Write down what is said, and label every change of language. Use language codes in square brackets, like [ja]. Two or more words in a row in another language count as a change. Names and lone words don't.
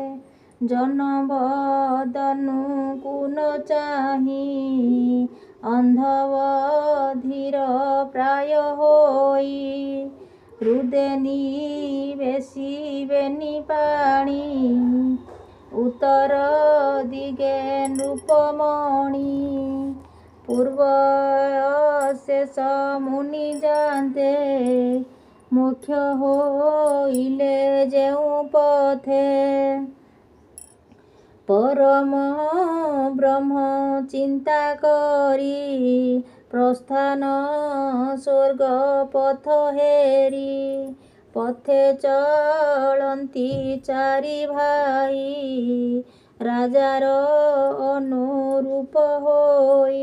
[or] ଜନବଦନକୁ ନ ଚାହିଁ ଅନ୍ଧବଧିର ପ୍ରାୟ ହୋଇ ହୃଦେ ନିବେଶିବେନି ପାଣି ଉତ୍ତର ଦିଗେ ନୃପମଣି ପୂର୍ବ ଶେଷ ମୁନି ଜାତେ ମୁଖ୍ୟ ହୋଇଲେ ଜେଉ ପଥେ ପରମ ବ୍ରହ୍ମ ଚିନ୍ତା କରୀ ପ୍ରସ୍ଥାନ ସ୍ୱର୍ଗ ପଥ ହେରୀ ପଥେ ଚଳତି ଚାରି ଭାଇ ରାଜାର ଅନୁରୂପ ହୋଈ